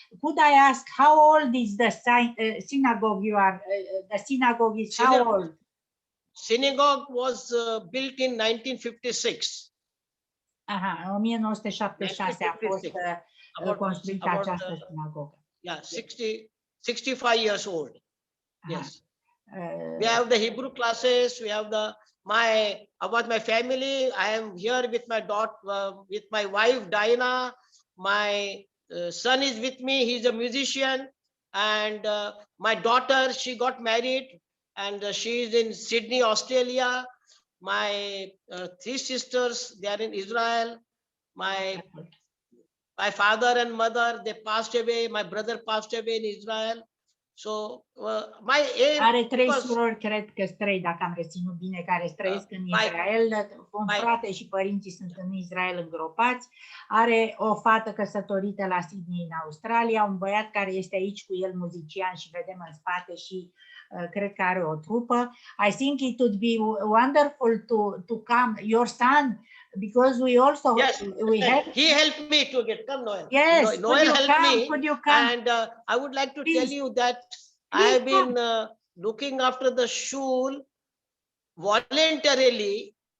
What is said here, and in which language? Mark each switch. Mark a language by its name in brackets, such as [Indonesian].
[English] Could I ask how old is the synagogue you are? The synagogue is how old? Synagogue was built in 1956. [Romanian] Aha, în 1976 a fost construită această sinagogă. [English] Yeah, 65 years old. Yes. We have the Hebrew classes. We have about my family. I am here with my daughter, with my wife Diana. My son is with me. He's a musician, and my daughter, she got married, and she is in Sydney, Australia. My 3 sisters, they are in Israel. My father and mother, they passed away. My brother passed away in Israel. So my aim. [Romanian] Are 3 surori, cred că 3, dacă am reținut bine, care trăiesc în Israel. Un frate și părinții sunt în Israel îngropați. Are o fată căsătorită la Sydney, în Australia. Un băiat care este aici cu el, muzician, și vedem în spate și cred că are o trupă. [English] I think it would be wonderful to come, your son, because we also he helped me to get come, Noel. Yes, Noel helped me. Could you come? And I would like to tell you that I have been looking after the shul voluntarily.